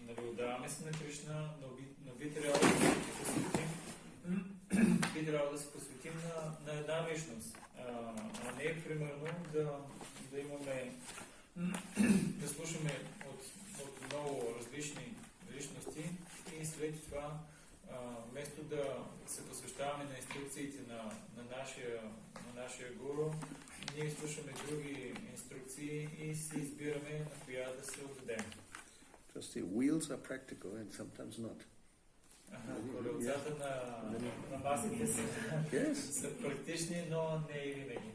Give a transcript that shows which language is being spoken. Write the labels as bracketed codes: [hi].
[bg] Отдаваме се на Кришна, но би трябвало да се посветим на една личност, а не примерно да имаме, да слушаме от много различни личности и след това вместо да се посвещаваме на инструкциите на нашия гуру, ние слушаме други инструкции и си избираме на коя да се отдадем. [en] Just the wheels are practical and sometimes not. [bg] Колелцата на масите са практични, но не и винаги.